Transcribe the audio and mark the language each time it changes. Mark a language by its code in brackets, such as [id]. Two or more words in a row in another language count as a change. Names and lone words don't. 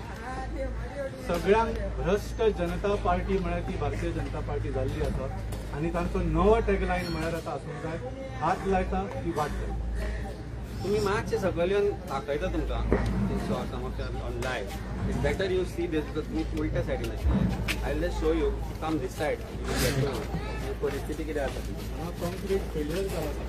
[kok] सगळ्यांक भ्रष्ट जनता पार्टी म्हळ्यार ती भारतीय जनता पार्टी जाल्ली आसा. आनी तांचो नवो टॅगलायन म्हळ्यार आतां आसूंक जाय, हात लायता ती वाट लायता. तुम्ही मातशे सकयल येवन दाखयता तुमकां [en] on live. It's better you see this, [kok] तुम्ही उलट्या सायडीन आशिल्ले. [en] I will just show you, come this side. [kok] परिस्थिती कितें आसा ती. हांगा [en] concrete failure [kok] जाला.